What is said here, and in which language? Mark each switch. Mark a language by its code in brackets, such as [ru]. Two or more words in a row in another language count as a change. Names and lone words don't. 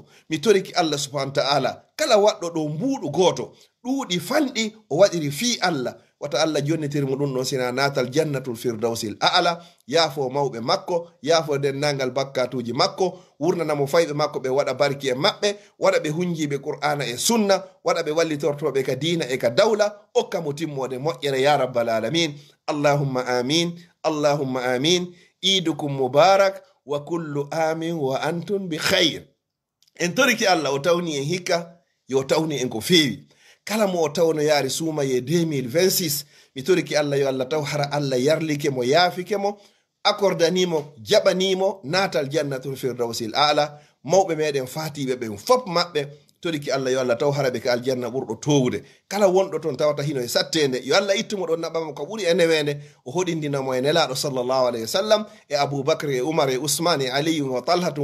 [ff] Mi toriki Allah [ar] سبحانه وتعالى [ff] kala waɗɗo ɗo mbuɗu goto ɗuuɗi fanɗi o waɗiri fi Allah wata Allah jonnitirmo ɗum ɗon sina natal [ar] جنة الفردوس الأعلى. [ff] Yaafo mawɓe makko, yaafo dennangal bakkatuji makko, wurnanamo fayɓe makko ɓe waɗa barki e maɓɓe, waɗa ɓe hunjiɓe Qur'ana e sunna, waɗa ɓe wallitortoɓe ka diina e ka dawla, okka mo timmode moƴƴere [ar] يا رب العالمين. اللهم آمين، اللهم آمين. عيدكم مبارك وكل عام وأنتم بخير. [ff] En toriki Allah o tawni en hikka yo tawni en ko feewi. Kala mo o tawno yaari suumaye 2026 mi toriki Allah yo Allah taw hara Allah yarlike mo yaafike mo accordanimo jaɓanimo natal [ar] جنة الفردوس الأعلى [ff] mawɓe meɗen fatiɓe ɓen fop maɓɓe toriki Allah yo Allah taw haraɓe ka aljanna ɓurɗo towude kala wonɗo toon tawata hino e sattede yo Allah ittumo ɗon naɓama ko ɓuri enewende o hoɗindinamo e nelaɗo [ar] صلى الله عليه وسلم [ff] e aboubacre e oumar e ousmane e aliyu [ar] وطلحة